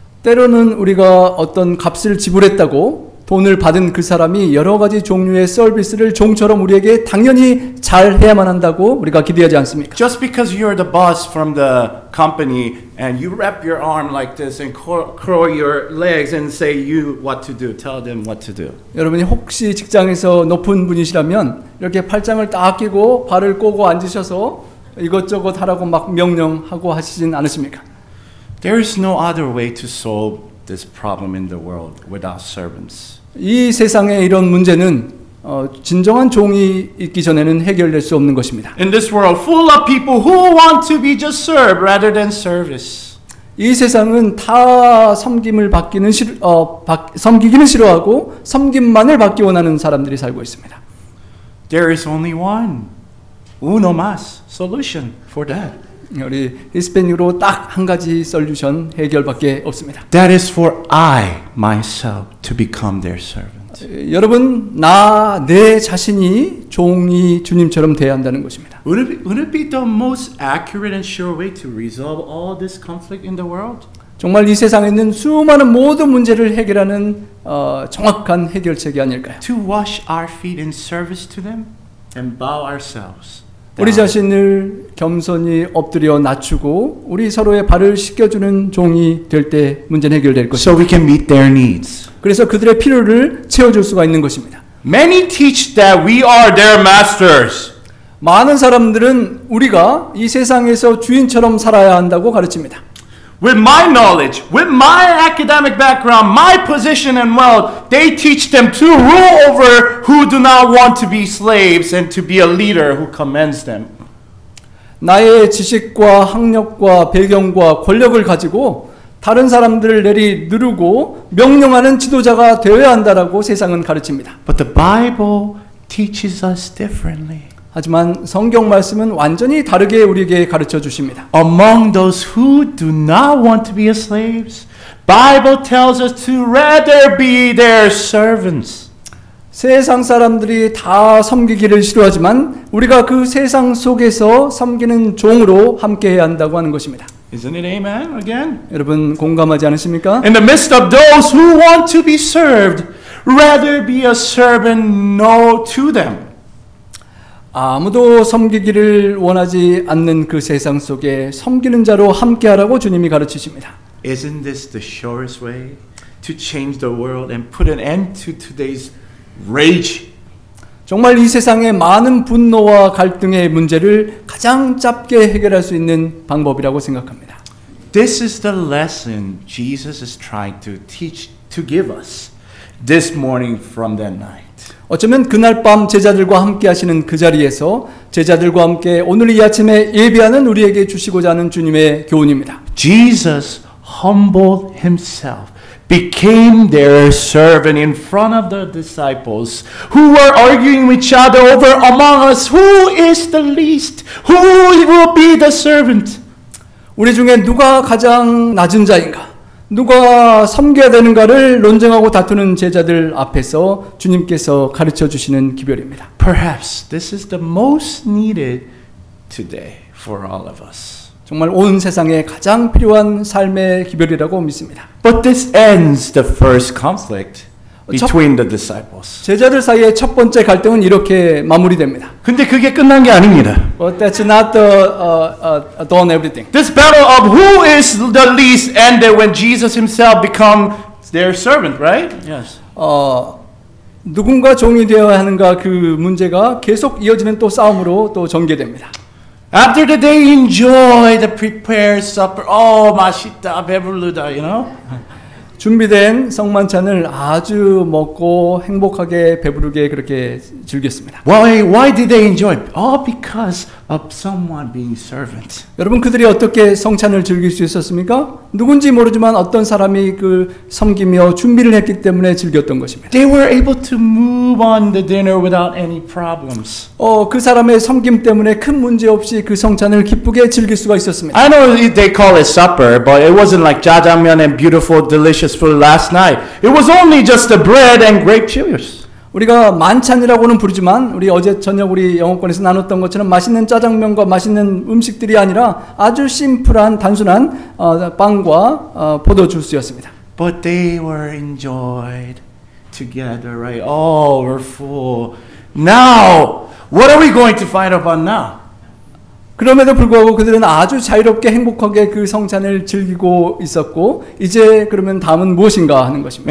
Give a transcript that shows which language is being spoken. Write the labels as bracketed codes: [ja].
[ko] 때로는 우리가 어떤 값을 지불했다고 돈을 받은 그 사람이 여러 가지 종류의 서비스를 종처럼 우리에게 당연히 잘 해야만 한다고 우리가 기대하지 않습니까? [en] Just because you're the boss from the company and you wrap your arm like this and curl your legs and say you what to do, tell them what to do. [ko] 여러분이 혹시 직장에서 높은 분이시라면 이렇게 팔짱을 딱 끼고 발을 꼬고 앉으셔서 이것저것 하라고 막 명령하고 하시진 않으십니까? [en] There is no other way to solve this problem in the world without servants. [ko] 이 세상의 이런 문제는 진정한 종이 있기 전에는 해결될 수 없는 것입니다. [en] In this world full of people who want to be just served rather than service. [ko] 이 세상은 다 섬김을 섬기기는 싫어하고 섬김만을 받기 원하는 사람들이 살고 있습니다. [en] There is only one, [es] uno más, [en] solution for that. [ko] 우리 히스패닉으로 딱 한 가지 솔루션 해결밖에 없습니다. [en] That is for I myself to become their servant. [ko] 여러분, 내 자신이 종이 주님처럼 돼야 한다는 것입니다. [en] Would it be the most accurate and sure way to resolve all this conflict in the world? [ko] 정말 이 세상에 있는 수많은 모든 문제를 해결하는 정확한 해결책이 아닐까요? [en] To wash our feet in service to them and bow ourselves. [ko] 우리 자신을 겸손히 엎드려 낮추고 우리 서로의 발을 씻겨주는 종이 될 때 문제는 해결될 것입니다. [en] So we can meet their needs. [ko] 그래서 그들의 필요를 채워줄 수가 있는 것입니다. [en] Many teach that we are their masters. [ko] 많은 사람들은 우리가 이 세상에서 주인처럼 살아야 한다고 가르칩니다. [en] With my knowledge, with my academic background, my position and wealth, they teach them to rule over who do not want to be slaves and to be a leader who commands them. [ko] 나의 지식과 학력과 배경과 권력을 가지고 다른 사람들을 누르고 명령하는 지도자가 되어야 한다라고 세상은 가르칩니다. [en] But the Bible teaches us differently. [ko] 하지만 성경 말씀은 완전히 다르게 우리에게 가르쳐 주십니다. [en] Among those who do not want to be slaves, Bible tells us to rather be their servants. [ko] 세상 사람들이 다 섬기기를 싫어하지만 우리가 그 세상 속에서 섬기는 종으로 함께해야 한다고 하는 것입니다. [en] Isn't it amen again? [ko] 여러분 공감하지 않으십니까? [en] In the midst of those who want to be served, rather be a servant no to them. [ko] 아무도 섬기기를 원하지 않는 그 세상 속에 섬기는 자로 함께하라고 주님이 가르치십니다. [en] Isn't this the surest way to change the world and put an end to today's rage? [ko] 정말 이 세상의 많은 분노와 갈등의 문제를 가장 짧게 해결할 수 있는 방법이라고 생각합니다. [en] This is the lesson Jesus is trying to teach, to give us this morning from that night. [ko] 어쩌면 그날 밤 제자들과 함께 하시는 그 자리에서 제자들과 함께 오늘 이 아침에 예배하는 우리에게 주시고자 하는 주님의 교훈입니다. [en] Jesus humbled himself, became their servant in front of the disciples who were arguing with each other over among us who is the least, who will be the servant. [ko] 우리 중에 누가 가장 낮은 자인가? 누가 섬겨야 되는가를 논쟁하고 다투는 제자들 앞에서 주님께서 가르쳐 주시는 기별입니다. [en] Perhaps this is the most needed today for all of us. [ko] 정말 온 세상에 가장 필요한 삶의 기별이라고 믿습니다. [en] But this ends the first conflict between the disciples. [ko] 제자들 사이의 첫 번째 갈등은 이렇게 마무리됩니다. 근데 그게 끝난 게 아닙니다. [en] But that's not done everything. This battle of who is the least ended when Jesus himself become their servant, right? Yes. [ko] 누군가 종이 되어야 하는가 그 문제가 계속 이어지는 또 싸움으로 또 전개됩니다. [en] After the day, enjoy the prepared supper. Oh, [ko] 맛있다, 배부르다, [en] you know? [ko] 준비된 성만찬을 아주 먹고 행복하게 배부르게 그렇게 즐겼습니다. [en] Why did they enjoy? Oh, because of someone being servant. [ko] 여러분 그들이 어떻게 성찬을 즐길 수 있었습니까? 누군지 모르지만 어떤 사람이 그 섬기며 준비를 했기 때문에 즐겼던 것입니다. [en] They were able to move on the dinner without any problems. [ko] 그 사람의 섬김 때문에 큰 문제 없이 그 성찬을 기쁘게 즐길 수가 있었습니다. [en] I know they call it supper, but it wasn't like jjajangmyeon and beautiful, delicious food last night. It was only just the bread and grape juice. [ko] 우리가 만찬이라고는 부르지만 우리 어제 저녁 우리 영어권에서 나눴던 것처럼 맛있는 짜장면과 맛있는 음식들이 아니라 아주 심플한 단순한 빵과 포도 주스였습니다. [en] But they were enjoyed together, right? Oh, we're full. Now, what are we going to fight about now? [ko] 그럼에도 불구하고 그들은 아주 자유롭게 행복하게 그 성찬을 즐기고 있었고 이제 그러면 다음은 무엇인가 하는 것입니다.